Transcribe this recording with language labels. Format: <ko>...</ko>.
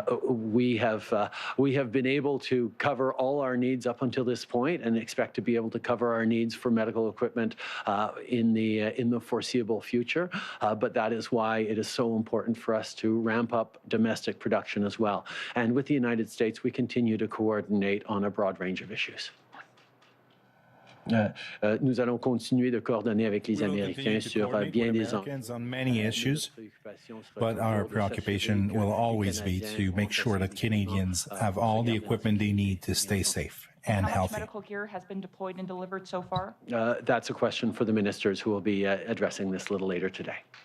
<en>We have been able to cover all our needs up until this point, and expect to be able to cover our needs for medical equipment in the foreseeable future. But that is why it is so important for us to ramp up domestic production as well. And with the United States, we continue to coordinate on a broad range of issues.</en> <fr>Nous allons continuer de coordonner avec les Américains sur bien des</fr> <en>Americans on many issues, but our preoccupation will always be to make sure that Canadians have all the equipment they need to stay safe and How much healthy. medical gear has been deployed and delivered so far? That's a question for the ministers who will be addressing this a little later today.</en>